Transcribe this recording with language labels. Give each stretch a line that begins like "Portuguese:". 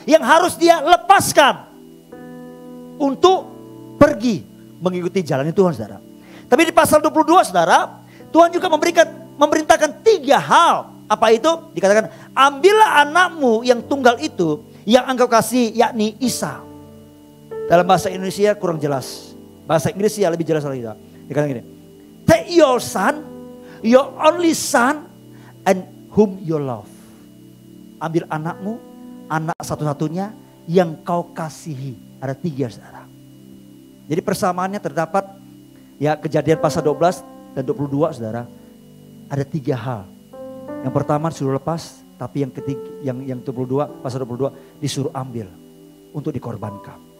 Indonesian: Yang harus dia lepaskan. Untuk pergi mengikuti jalan Tuhan saudara. Tapi di pasal 22 saudara, Tuhan juga memerintahkan 3 hal. Apa itu? Dikatakan, ambillah anakmu yang tunggal itu yang engkau kasih, yakni Isa. Dalam bahasa Indonesia kurang jelas. Bahasa Inggris lebih jelas lagi. Dikatakan gini,
English: take your son, your only son, and whom you love.
Indonesian: Ambil anakmu, anak satu-satunya yang kau kasihi. Ada 3 saudara. Jadi persamaannya terdapat kejadian pasal 12 dan 22 saudara. Ada 3 hal. Yang pertama disuruh lepas, tapi yang ketiga yang 22 pasal 22 disuruh ambil untuk dikorbankan.